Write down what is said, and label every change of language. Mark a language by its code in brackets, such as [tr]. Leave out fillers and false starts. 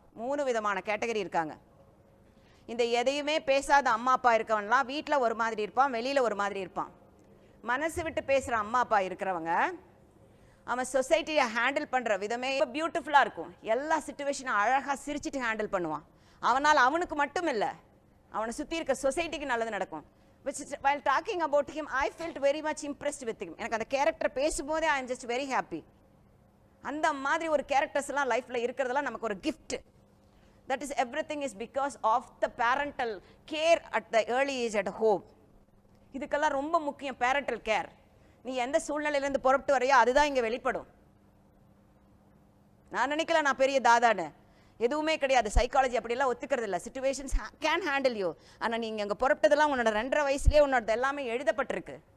[ta] 3 விதமான கேட்டகரி இருக்காங்க. இந்த எதையுமே பேசாத அம்மா அப்பா இருக்கவன்லாம் வீட்டில் ஒரு மாதிரி இருப்பான், வெளியில் ஒரு மாதிரி இருப்பான். மனசு விட்டு பேசுகிற அம்மா அப்பா இருக்கிறவங்க அவன் சொசைட்டியை ஹேண்டில் பண்ணுற விதமே பியூட்டிஃபுல்லாக இருக்கும். எல்லா சிச்சுவேஷனும் அழகாக சிரிச்சிட்டு ஹேண்டில் பண்ணுவான். அவனால் அவனுக்கு மட்டும் இல்லை, அவனை சுற்றி இருக்க சொசைட்டிக்கு நல்லது நடக்கும். [en] While talking about him, I felt very much impressed with him. [ta] எனக்கு அந்த கேரக்டர் பேசும்போதே [en] I am just very happy. [ta] அந்த மாதிரி ஒரு கேரக்டர்ஸ்லாம் லைஃப்பில் இருக்கிறதெல்லாம் நமக்கு ஒரு gift. [en] That is everything is because of the parental care at the early age at home. [ta] இதுக்கெல்லாம் ரொம்ப முக்கியம் பேரண்டல் கேர். நீ எந்த சூழ்நிலையிலேருந்து புறப்பட்டு வரையோ அதுதான் இங்கே வெளிப்படும். நான் நினைக்கல நான் பெரிய தாதான்னு, எதுவுமே கிடையாது. சைக்காலஜி அப்படிலாம் ஒத்துக்கிறது இல்லை. [en] Situations can handle you. [ta] ஆனால் நீங்கள் அங்கே புறப்பட்டதெல்லாம் உன்னோட 2.5 வயசுலேயே உன்னோட எல்லாமே எழுதப்பட்டிருக்கு.